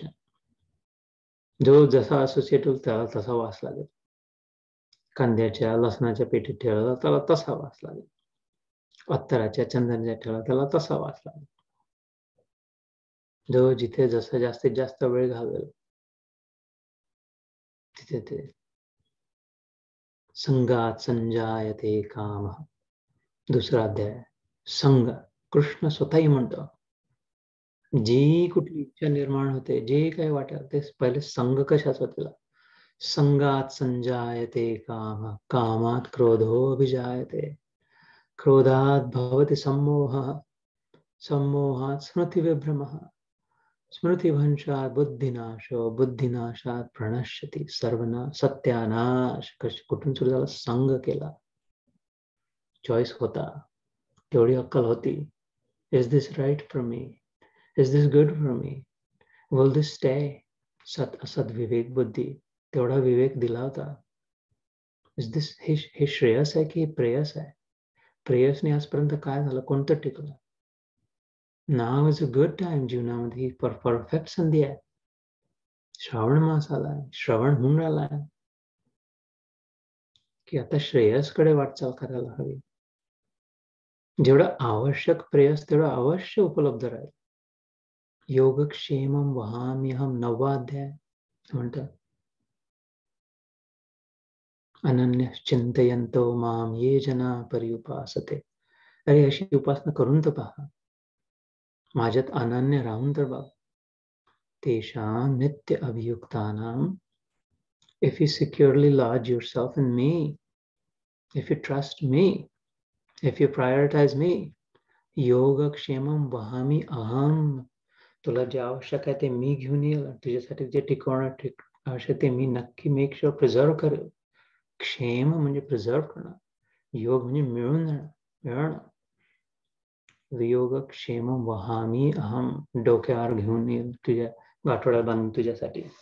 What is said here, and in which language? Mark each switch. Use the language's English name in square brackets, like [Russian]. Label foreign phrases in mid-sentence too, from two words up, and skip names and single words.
[Marathi] जो जसा असोसिएट होईल त्याला तसा वास लागेल. कांद्याच्या लसणाच्या पेटीत ठेवला त्याला तसा वास लागेल, अत्तराच्या चंदनाच्या ठेवला त्याला तसा वास लागेल. जो जिथे जसं जास्तीत जास्त वेळ घालवेल तिथे ते. [Sanskrit] संगात संजायते काम. [Marathi] 2रा अध्याय. संघ, कृष्ण स्वतःही म्हणतो, जी कुठली इच्छा निर्माण होते, जे काही वाटेल ते पहिले संघ कशाचा तिला. [Sanskrit] संगात संजायते काम, कामात क्रोधोऽभिजायते, क्रोधात भवति सम्मोहः, सम्मोहात स्मृतिविभ्रमः, स्मृतिभ्रंशात बुद्धिनाशो, बुद्धिनाशात प्रणश्यति सर्वनाश, सत्यानाश. [Marathi] कुठून सुरू झाला? संघ केला, चॉईस होता, तेवढी अक्कल होती. [English] Is this right for me? Is this good for me? Will this stay? [Marathi] असद विवेक बुद्धी, तेवढा विवेक दिला होता. [English] is this, [Marathi] हे श्रेयस आहे की प्रेयस आहे? प्रेयसने आजपर्यंत काय झालं? कोणतं टिकलं? [English] Now is a good time. [Marathi] जीवनामध्ये ही परफेक्ट संधी आहे. श्रावण मास आलाय, श्रवण होऊन राहिलाय की आता श्रेयसकडे वाटचाल करायला हवी. जेवढं आवश्यक प्रेयस तेवढं अवश्य उपलब्ध राहील. [Sanskrit] योगक्षेमं वहाम्यहम. [Marathi] 9वा अध्याय म्हणतात, [Sanskrit] अनन्य चिंतयन्तो माम ये जना पर्युपासते. [Marathi] अरे अशी उपासना करून तर पहा, माझ्यात अनन्य राहून तर बघ. [Sanskrit] तेषां नित्य अभियुक्तानां. [English] If you securely lodge yourself in me, if you trust me, if you prioritize me, [Sanskrit] योगक्षेमं वहामी अहम. [Marathi] तुला जे आवश्यक आहे ते मी घेऊन येईल, तुझ्यासाठी जे टिकवणं आवश्यक ते मी नक्की [English] make sure preserve [Marathi] करेल. क्षेम म्हणजे प्रिझर्व करणं, योग म्हणजे मिळून जाणं, मिळणं. [Sanskrit] योगक्षेम वहामी अहम, [Marathi] डोक्यावर घेऊन येईल, तुझ्या गाठोड्यात बांधून तुझ्यासाठी.